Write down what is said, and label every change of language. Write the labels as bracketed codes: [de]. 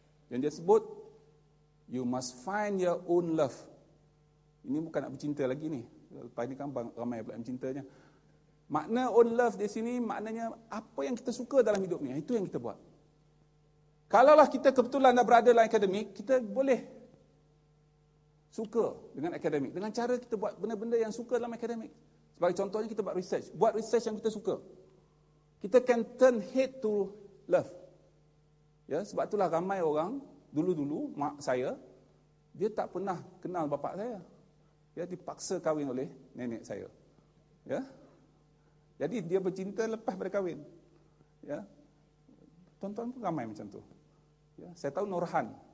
[ms] Dan dia sebut, [en] you must find your own love. [ms] Ini bukan nak bercinta lagi ni. Lepas ni kan ramai pula yang cintanya. Makna own love di sini maknanya apa yang kita suka dalam hidup ni, itu yang kita buat. Kalaulah kita kebetulan dah berada dalam akademik, kita boleh suka dengan akademik, dengan cara kita buat benda-benda yang suka dalam akademik. Sebagai contohnya kita buat research yang kita suka. Kita [en] can turn hate to love. [ms] Ya, sebab itulah ramai orang dulu-dulu mak saya dia tak pernah kenal bapa saya. Dia dipaksa kahwin oleh nenek saya. Ya. Jadi dia bercinta lepas berkahwin. Ya. Tuan-tuan pun ramai macam tu. Ya, saya tahu Nurhan.